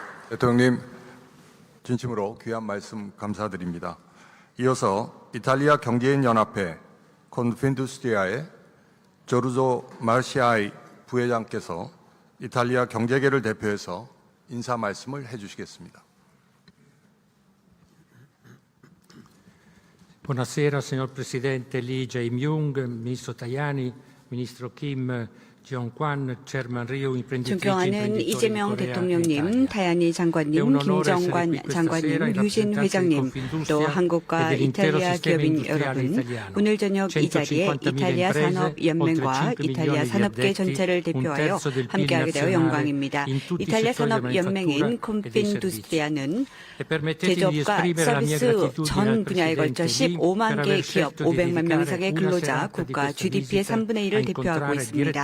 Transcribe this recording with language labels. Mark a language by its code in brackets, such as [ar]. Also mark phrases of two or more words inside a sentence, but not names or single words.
[ko] 대통령님, 진심으로 귀한 말씀 감사드립니다. 이어서 이탈리아 경제인 연합회 콘핀두스트리아의 조르조 마르시아이 부회장께서 이탈리아 경제계를 대표해서 인사 말씀을 해주시겠습니다. [it] Buonasera signor Presidente Lee Jae-myung, Ministro Tajani, Ministro Kim Jong-kwan, Chairman Ryu, imprenditrici e [ko] 존경하는 [it] imprenditori [ko] 이재명 [it] di Corea e [ko] 대통령님, [it] Italia. [ko] 타야니 장관님, 김정관 장관님, 유진 회장님, 또 한국과 이탈리아 기업인 여러분, 오늘 저녁 이 자리에 이탈리아 산업연맹과 이탈리아 산업계 전체를 대표하여 함께하게 되어 영광입니다. 이탈리아 산업연맹인 콘핀두스트리아는 제조업과 서비스 전 분야에 걸쳐 15만 개 기업, 500만 명 이상의 근로자, 국가 GDP의 3분의 1을 대표하고 있습니다.